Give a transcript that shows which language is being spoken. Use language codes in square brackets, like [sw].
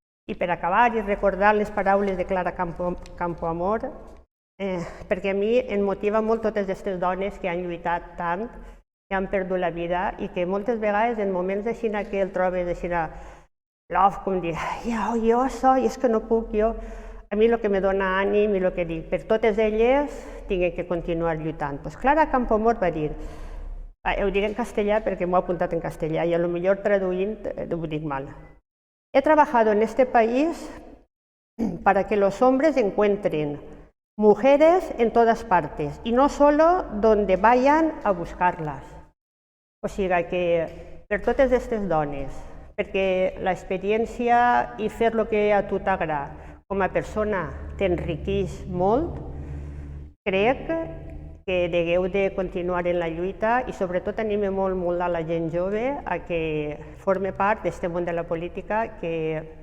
[ca] I per acabar i recordar les paraules de Clara Campoamor, perquè a mi em motiva molt totes aquestes dones que han lluitat tant, que han perdut la vida i que moltes vegades en moments així que el trobes així com dir, jo soy, és que no puc, jo... A mi el que me dona ànim i el que dic, per totes elles tinc que continuar lluitant. Doncs Clara Campoamor va dir, ho diré en castellà perquè m'ho he apuntat en castellà i a lo millor traduint ho dic mal. [es] He trabajado en este país para que los hombres encuentren mujeres en todas partes y no solo donde vayan a buscarlas. [ca] O sigui que per totes aquestes dones, perquè l'experiència i fer el que a tu t'agrada com a persona t'enriqueix molt, crec que degueu de continuar en la lluita i sobretot anime molt a la gent jove a que forme part d'aquest món de la política que